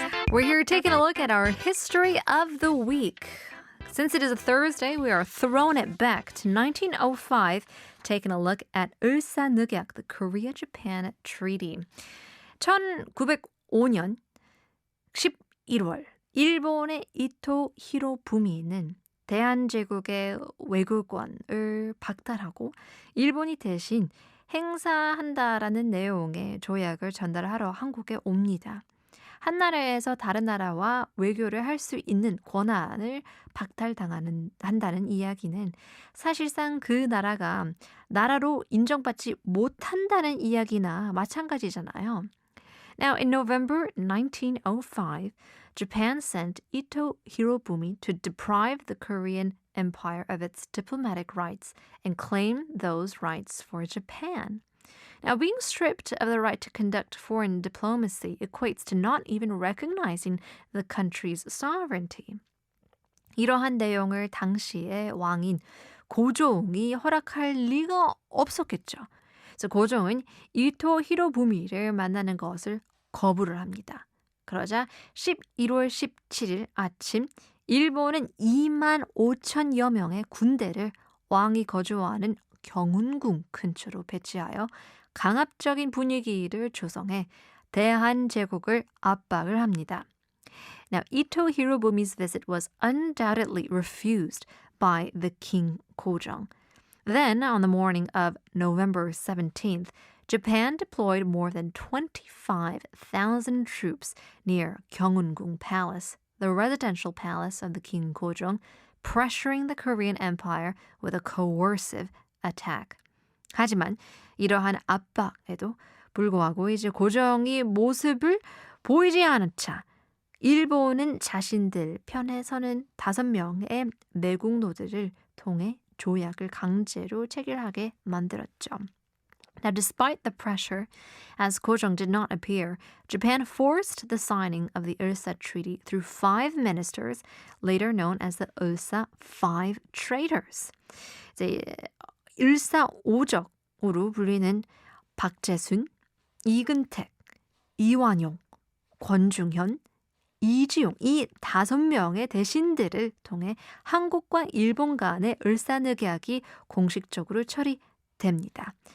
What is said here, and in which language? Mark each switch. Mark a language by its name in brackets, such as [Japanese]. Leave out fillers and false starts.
[English] We're here taking a look at our history of the week. Since it is a Thursday, we are throwing it back to 1905, taking a look at 을사늑약, the Korea-Japan Treaty. [Korean] 1905년 11월, 일본의 이토 히로부미는 대한제국의 외교권을 박탈하고 일본이 대신 행사한다라는 내용의 조약을 전달하러 한국에 옵니다. 한 나라에서 다른 나라와 외교를 할 수 있는 권한을 박탈한다는 이야기는 사실상 그 나라가 나라로 인정받지 못한다는 이야기나 마찬가지잖아요. [English] Now, in November 1905, Japan sent Ito Hirobumi to deprive the Korean Empire of its diplomatic rights and claim those rights for Japan. Now, being stripped of the right to conduct foreign diplomacy equates to not even recognizing the country's sovereignty. [Korean] 이러한 내용을 당시의 왕인 고종이 허락할 리가 없었겠죠. 그래서 고종은 이토 히로부미를 만나는 것을 거부를 합니다. 그러자 11월 17일 아침 일본은 2만 5천여 명의 군대를 왕이 거주하는 경운궁 근처로 배치하여 강압적인 분위기를 조성해 대한제국을 압박을 합니다. [English] Now, Ito Hirobumi's visit was undoubtedly refused by the King Gojong. Then, on the morning of November 17th, Japan deployed more than 25,000 troops near Gyeongungung Palace, the residential palace of the King Gojong, pressuring the Korean Empire with a coercive attack. [Korean] 하지만 이러한 압박에도 불구하고 이제 고종이 모습을 보이지 않은 차 일본은 자신들 편에 서는 5명의 매국노들을 통해 조약을 강제로 체결하게 만들었죠. [English] Now, despite the pressure, as Gojong did not appear, Japan forced the signing of the Ulsa Treaty through 5 ministers, later known as the Ulsa Five Traitors. [Korean] 이제 일사오적으로 불리는 박재순, 이근택, 이완용, 권중현, 이지용 이 5명의 대신들을 통해 한국과 일본 간의 을사늑약이 공식적으로 처리됩니다.